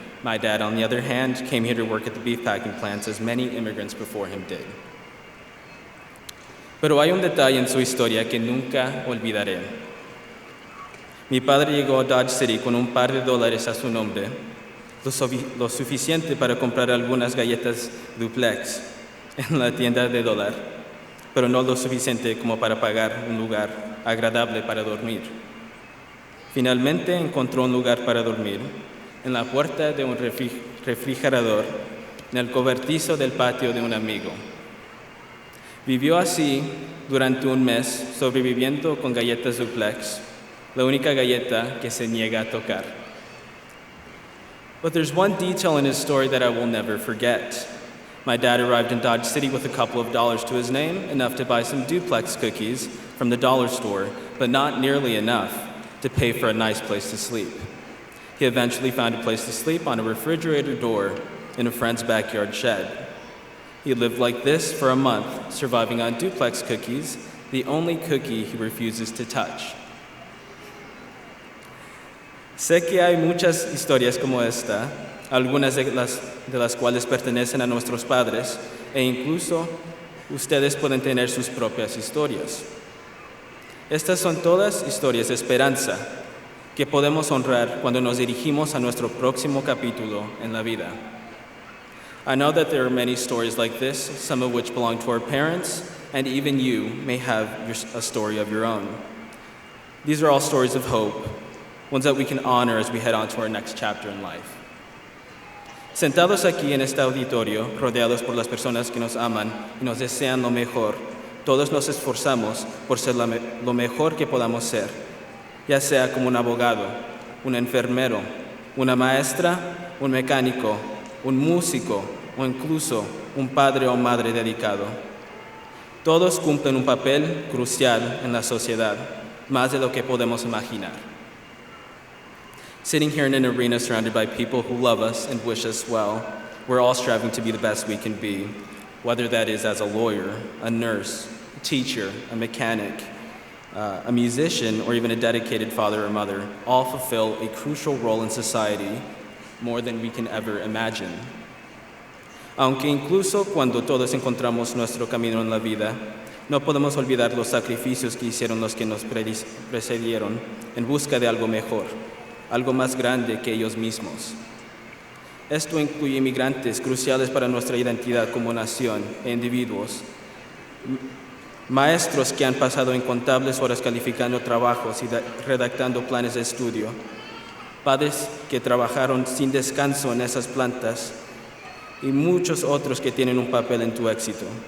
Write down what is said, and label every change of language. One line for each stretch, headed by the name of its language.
English: My dad, on the other hand, came here to work at the beef packing plants as many immigrants before him did.
Spanish: Pero hay un detalle en su historia que nunca olvidaré. Mi padre llegó a Dodge City con un par de dólares a su nombre, lo suficiente para comprar algunas galletas duplex en la tienda de dólar, pero no lo suficiente como para pagar un lugar agradable para dormir. Finalmente encontró un lugar para dormir en la puerta de un refrigerador en el cobertizo del patio de un amigo. Vivió así durante un mes, sobreviviendo con galletas duplex, la única galleta que se niega a tocar.
English: But there's one detail in his story that I will never forget. My dad arrived in Dodge City with a couple of dollars to his name, enough to buy some duplex cookies from the dollar store, but not nearly enough to pay for a nice place to sleep. He eventually found a place to sleep on a refrigerator door in a friend's backyard shed. He lived like this for a month, surviving on duplex cookies, the only cookie he refuses to touch.
Spanish: Sé que hay muchas historias como esta, algunas de las cuales pertenecen a nuestros padres, e incluso ustedes pueden tener sus propias historias. Estas son todas historias de esperanza que podemos honrar cuando nos dirigimos a nuestro próximo capítulo en la vida.
English: I know that there are many stories like this, some of which belong to our parents, and even you may have a story of your own. These are all stories of hope, ones that we can honor as we head on to our next chapter in life.
Spanish: Sentados aquí en este auditorio, rodeados por las personas que nos aman y nos desean lo mejor, todos nos esforzamos por ser lo mejor que podamos ser, ya sea como un abogado, un enfermero, una maestra, un mecánico, un músico o incluso un padre o madre dedicado. Todos cumplen un papel crucial en la sociedad, más de lo que podemos imaginar.
English: Sitting here in an arena surrounded by people who love us and wish us well, we're all striving to be the best we can be, whether that is as a lawyer, a nurse, a teacher, a mechanic, a musician, or even a dedicated father or mother. All fulfill a crucial role in society more than we can ever imagine.
Spanish: Aunque incluso cuando todos encontramos nuestro camino en la vida, no podemos olvidar los sacrificios que hicieron los que nos precedieron en busca de algo mejor, algo más grande que ellos mismos. Esto incluye inmigrantes cruciales para nuestra identidad como nación e individuos, maestros que han pasado incontables horas calificando trabajos y redactando planes de estudio, padres que trabajaron sin descanso en esas plantas y muchos otros que tienen un papel en tu éxito.